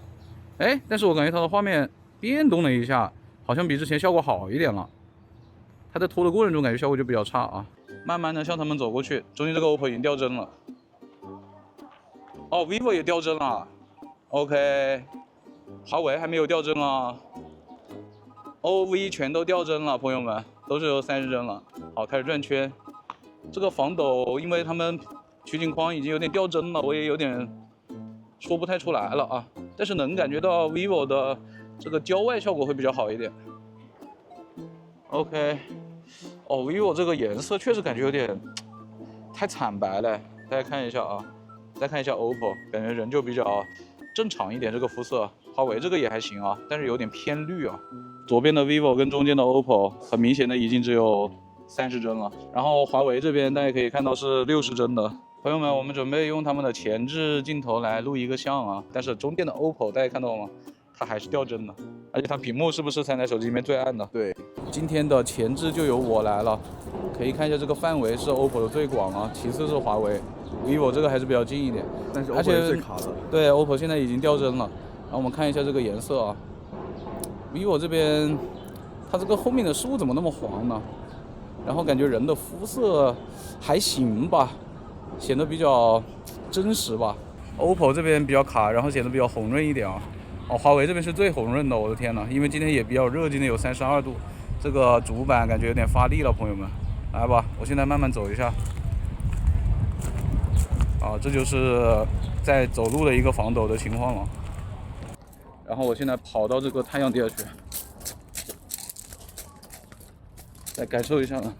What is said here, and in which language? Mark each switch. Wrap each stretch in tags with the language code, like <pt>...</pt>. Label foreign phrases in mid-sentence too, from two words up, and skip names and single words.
<zh>哎，但是我感覺它的畫面變動了一下，好像比之前效果好一點了。它在拖的過程中感覺效果就比較差啊。慢慢的向他們走過去，中間這個 OPPO 已經掉幀了。vivo 也掉幀了。OK，華為還沒有掉幀啊 ，OV 全都掉幀了，朋友們都是有30幀了。好，開始轉圈，這個防抖，因為他們取景框已經有點掉幀了，我也有點說不太出來了啊。但是能感覺到 vivo 的這個焦外效果會比較好一點。OK， vivo 這個顏色確實感覺有點太慘白了，大家看一下啊，再看一下 OPPO， 感覺人就比較正常一點，這個膚色。華為這個也還行啊，但是有點偏綠啊。左邊的 vivo 跟中間的 OPPO 很明顯的已經只有30幀了，然後華為這邊大家可以看到是60幀的， 朋友们，我们准备用他们的前置镜头来录一个像啊，但是中间的 OPPO 大家看到吗？它还是掉帧的，而且它屏幕是不是3台手机里面最暗的？对，今天的前置就由我来了，可以看一下这个範圍是 OPPO 的最廣啊，其次是華為 ，vivo 這個還是比較近一點，但是 OPPO 而且是最卡的。對，OPPO 現在已經掉帧了。然後我們看一下這個顏色啊 ，vivo 這邊它這個後面的樹怎麼那麼黃呢？然後感覺人的膚色還行吧，顯得比較真實吧。OPPO 這邊比較卡，然後顯得比較紅潤一點啊。哦，華為這邊是最紅潤的，我的天吶！因為今天也比較熱，今天有32度，這個主板感覺有點發力了，朋友們。來吧，我現在慢慢走一下。啊，這就是在走路的一個防抖的情況了。然後我現在跑到這個太陽底下去，再感受一下啊。</zh>